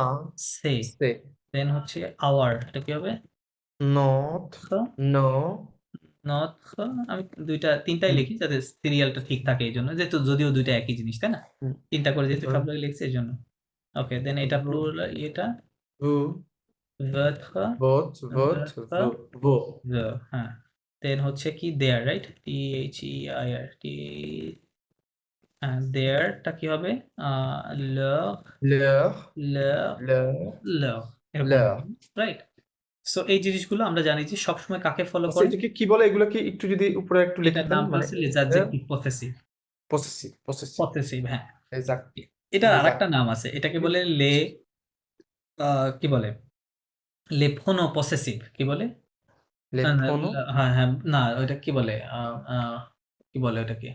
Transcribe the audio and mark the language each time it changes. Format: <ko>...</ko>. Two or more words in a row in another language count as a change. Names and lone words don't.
<bn>সে।</bn> <fr>se,</fr> <bn>দেন হচ্ছে আওয়ার, এটা কি হবে?</bn> <fr>notre,</fr> <bn>খ,</bn> <fr>nos,</fr> <bn>নট, খ। আমি ৩টাই লিখি যাতে সিরিয়ালটা ঠিক থাকে, এইজন্য। যেহেতু যদিও ২ টা একই জিনিস, তাই না? ৩টা করে যেহেতু সব জায়গায় লিখছি এজন্য। ওকে, দেন এটা প্লুরাল, এটা</bn> <fr>vous, votre, votre, votre, votre, vos.</fr> <bn>the, হ্যাঁ। দেন হচ্ছে কি? দেয়ার, রাইট? THEIR, হ্যাঁ, দেয়ারটা কি হবে?</bn> <fr>leur, Leur, leur, leur, leur,</fr> <bn>এরকম</bn> <fr>leur.</fr> <bn>হবে, রাইট? সো এই জিনিসগুলো আমরা জানি যে সবসময় কাকে ফলো আচ্ছা, করে? এটাকে কি বলে? এগুলো কি একটু যদি উপরে একটু এটার লিখতেন, নামটা মানে হচ্ছে</bn> <fr>les adjectifs possessive। possessive, possessive,</fr> <bn>পসেসিভ, হ্যাঁ। exact, এটার exact. আরেকটা নাম আছে। এটাকে বলে কি বলে?</bn> <fr>les pronoms possessifs.</fr> <bn>কি বলে? Les না, pronoms, হ্যাঁ, না, ওইটা কি বলে? কি বলে ওটাকে?</bn>